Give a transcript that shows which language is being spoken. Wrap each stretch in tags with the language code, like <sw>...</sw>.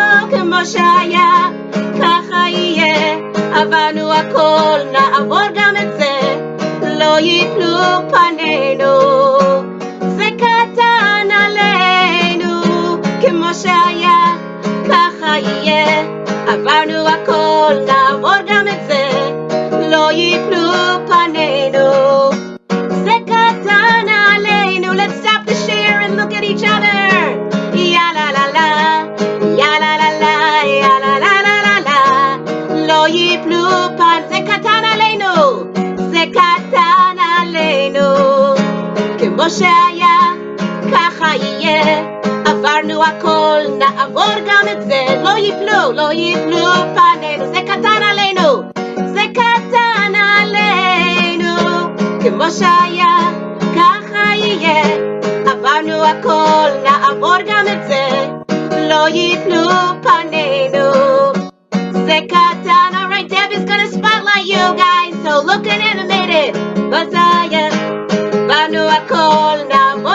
<he>כמו שהיה, ככה יהיה, עברנו הכל, נעבור גם את זה, לא ייפלו פנינו, זה קטן עלינו. כמו שהיה, ככה יהיה, עברנו הכל, נעבור גם את זה, לא ייפלו פנינו, זה קטן עלינו.</he> <en>Let's stop the share and look at each other. Ya la la la, ya la la la, ya la la la la la.</en> <he>לא ייפלו פנינו, זה קטן עלינו, זה קטן עלינו. כמו שהיה, ככה יהיה, עברנו הכל, נעבור גם את זה, לא ייפלו, לא ייפלו פנינו, זה קטן עלינו, זה קטן עלינו. כמו שהיה, ככה יהיה, עברנו הכל, נעבור גם את זה, לא ייפלו פנינו, זה קטן.</he> <en>All right, Deb is gonna spotlight you guys, so look and animate it.</en> <he>עברנו הכל, נעבור</he>